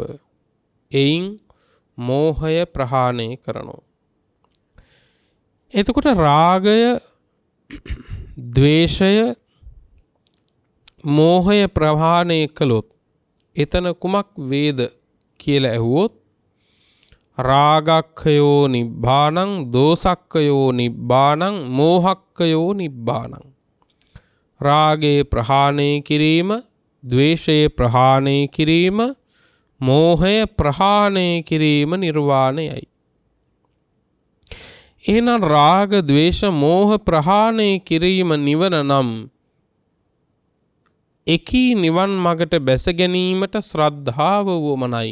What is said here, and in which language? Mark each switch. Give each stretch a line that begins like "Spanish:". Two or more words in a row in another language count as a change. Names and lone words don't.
Sinhala: එයින් මෝහය ප්‍රහාණය කරනවා. එතකොට රාගය, ද්වේෂය, මෝහය ප්‍රහාණය කළොත් එතන කුමක් වේද කියලා ඇහුවොත්
Pali: රාගක්ඛයෝ නිබ්බානං දෝසක්ඛයෝ නිබ්බානං මෝහක්ඛයෝ නිබ්බානං.
Sinhala: රාගේ ප්‍රහාණය කිරීම, ද්වේෂයේ ප්‍රහාණය කිරීම, මෝහය ප්‍රහාණය කිරීම නිර්වාණයයි. එහෙනම් රාග, ද්වේෂ, මෝහ ප්‍රහාණය කිරීම නිවන නම් එකී නිවන් මගට බැස ගැනීමට ශ්‍රද්ධාව වුවමනයි.